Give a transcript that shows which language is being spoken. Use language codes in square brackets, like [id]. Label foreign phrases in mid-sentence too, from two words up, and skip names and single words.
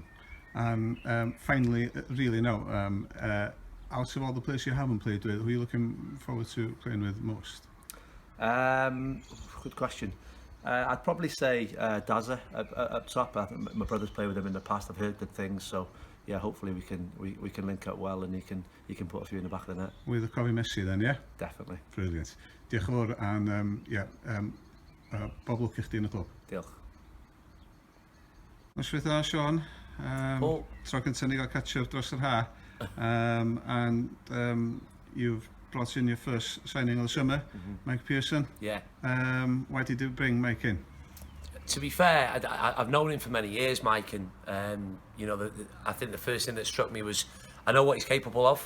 [en] And finally, really now, out of all the players you haven't played with, who are you looking forward to playing with most? Good question. I'd probably say Dazza up top. I think my brother's played with him in the past. I've heard good things, so yeah, hopefully we can link up well and he can put a few in the back of the net. With the Covey Messi then, yeah? Definitely. Brilliant. [cy] Diolch yn fawr, [en] and [cy] bob lwc i chdi yn y clwb. Diolch. Noswaith dda, Sean. Paul. Tro cyntaf ni gael catch-up dros yr ha. [en] And you've brought in your first signing of the summer, Mike Pearson. Yeah. Why did you bring Mike in? To be fair, I've known him for many years, Mike, and you know, I think the first thing that struck me was I know what he's capable of.